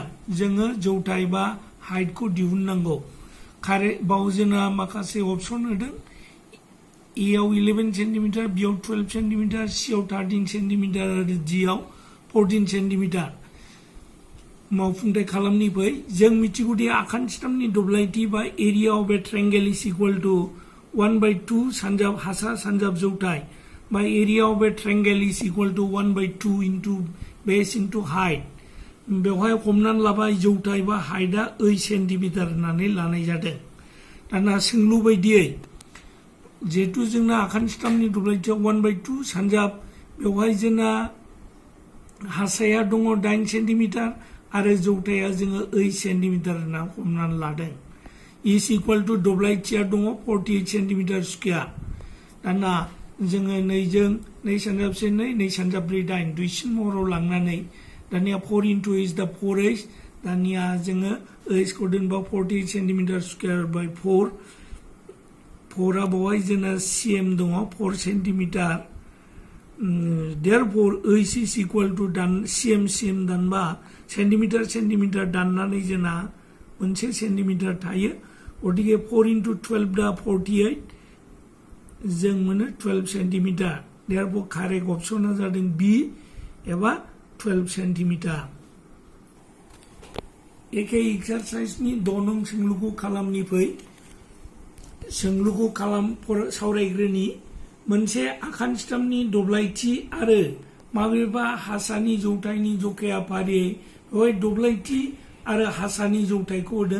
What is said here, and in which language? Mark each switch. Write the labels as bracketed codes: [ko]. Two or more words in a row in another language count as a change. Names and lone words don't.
[brx] जोङो जौथाय बा हाइटखौ दिहुननांगौ। बाव जोंना माखासे ऑप्शन होदों। ए आव 11 सेन्टिमिटार, बी आव 12 सेन्टिमिटार, सी आव 13 सेन्टिमिटार आरो डी आव 14 सेन्टिमिटार। मावफुंथाय खालामनि फै। जों मिथिगौदि आखान्थिथामनि दब्लायथि बा [en] area of a triangle is equal to [brx] 1/2 सानजाब हासा सानजाब जौथाय बा [en] area of a triangle is equal to 1/2 into base into height. [brx] बेवहाय हमनानै लाबाय जौथाय बा हाइटआ 8 सेन्टिमिटार होननानै लानाय जादों। दाना सोंलु बायदियै जिहेतु जोंना आखान्थिथामनि दब्लायथिया 1/2 सानजाब बेवहाय जोंना हासाया दङ 8 सेन्टिमिटार आरो जौथाया जोङो 8 सेन्टिमिटार होनना हमनानै लादों। [en] is equal to [brx] दब्लायथिया दङ 48 [en] centimeter square. [brx] दाना जोङो 2 सानजाबसे 2 सानजाब्रै 8 दुइसिन महराव लांनानै दानिया 4 [en] into is the 4h। [brx] दानिया जोङो h खौ दोनबा 48 [en] centimeter square [brx] बाय 4 आ बावहाय जोंना cm दङ 4 सेन्टिमिटार। [en] Therefore h is equal to cm [brx] दानबा सेन्टिमिटार दाननानै जोंना 1 सेन्टिमिटार थायो। गतिके 4 into 12 दा 48 जों मोनो 12 सेन्टिमिटार। [en] Therefore correct option [brx] जादों B एबा 12 सेन्टिमिटार। एखे एक्सारसाइजनि 2 नं सोंलुखौ खालामनि फै। सोंलुखौ सावरायग्रोनि। मोनसे आखान्थिथामनि दब्लायथि आरो माबेबा हासानि जौथायनि जखाया फारियै बेवहाय दब्लायथि आरो हासानि जौथायखौ होदों।